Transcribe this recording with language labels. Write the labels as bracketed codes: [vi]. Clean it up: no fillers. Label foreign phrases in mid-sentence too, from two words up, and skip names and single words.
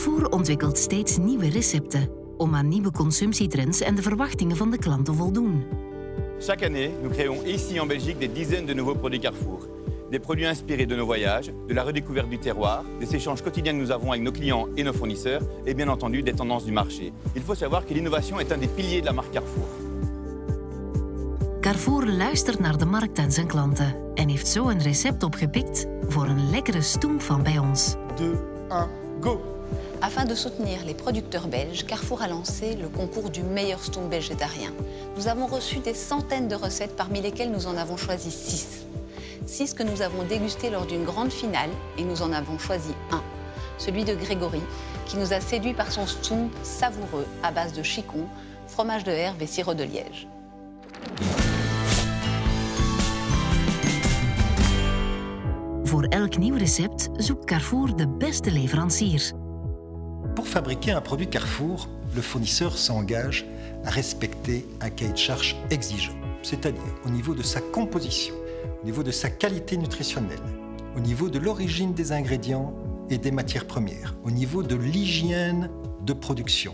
[nl] ontwikkelt steeds nieuwe recepten om aan nieuwe consumptietrends en de verwachtingen van de klant te voldoen. [fr] Chaque année, nous créons ici en Belgique des dizaines de nouveaux produits Carrefour. Des produits inspirés de nos voyages, de la redécouverte du terroir, des échanges quotidiens que nous avons avec nos clients et nos fournisseurs et bien entendu des tendances du marché. Il faut savoir que l'innovation est un des piliers de la marque Carrefour. [nl] Carrefour luistert naar de markt en zijn klanten en heeft zo een recept opgepikt voor een lekkere stoem van bij ons. 2, 1, go! [fr] Afin de soutenir les producteurs belges, Carrefour a lancé le concours du meilleur stoom végétarien. Nous avons reçu des centaines de recettes, parmi lesquelles nous en avons choisi 6. 6 que nous avons dégustés lors d'une grande finale et nous en avons choisi un, celui de Grégory, qui nous a séduit par son stoom savoureux à base de chicon, fromage de herbe et sirop de liège. [nl] Voor elk nieuw recept zoekt Carrefour de beste leverancier. [fr] Pour fabriquer un produit Carrefour, le fournisseur s'engage à respecter un cahier de charge exigeant, c'est-à-dire au niveau de sa composition, au niveau de sa qualité nutritionnelle, au niveau de l'origine des ingrédients et des matières premières, au niveau de l'hygiène de production.